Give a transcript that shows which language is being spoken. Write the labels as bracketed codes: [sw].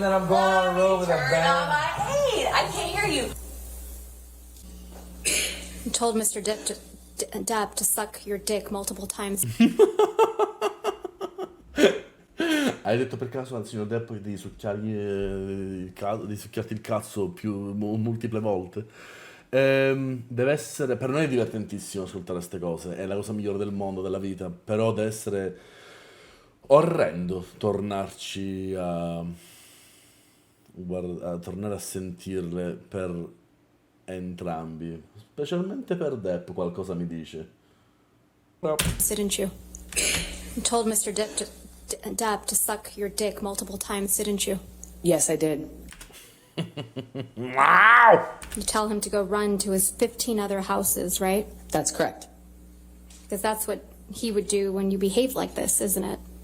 [en] that I'm going on a road with a Turn on band. my head. I can't hear you. You told Mr. Depp to suck your dick multiple times. [it] Hai detto per caso al signor Depp di succhiargli di succhiarti il cazzo più multiple volte? Deve essere, per noi è divertentissimo ascoltare queste cose, è la cosa migliore del mondo, della vita, però deve essere orrendo tornarci a tornare a sentirle per entrambi, specialmente per Depp qualcosa mi dice. [en] Didn't you? You told Mr. Depp to suck your dick multiple times, didn't you? Yes, I did. You tell him to go run to his 15 other houses, right? That's correct. Because that's what he would do when you behave like this, isn't it?